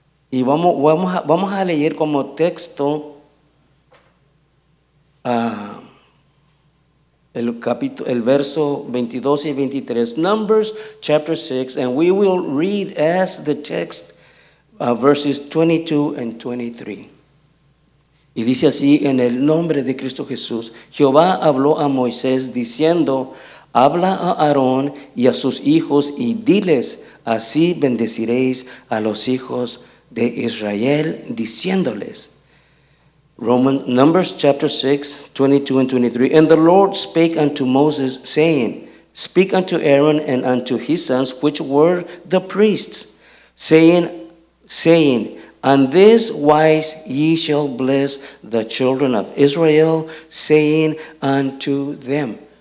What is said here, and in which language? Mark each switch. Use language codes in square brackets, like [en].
[es] Y vamos a leer como texto ah, el verso 22 y 23. [en] Numbers chapter 6, and we will read as the text verses 22 and 23. [es] Y dice así: en el nombre de Cristo Jesús, Jehová habló a Moisés diciendo: habla a Aarón y a sus hijos y diles: así bendeciréis a los hijos de Israel, diciéndoles. [en] Numbers chapter 6, 22 and 23. And the Lord spake unto Moses, saying, speak unto Aaron and unto his sons, which were the priests, saying, on this wise ye shall bless the children of Israel, saying unto them.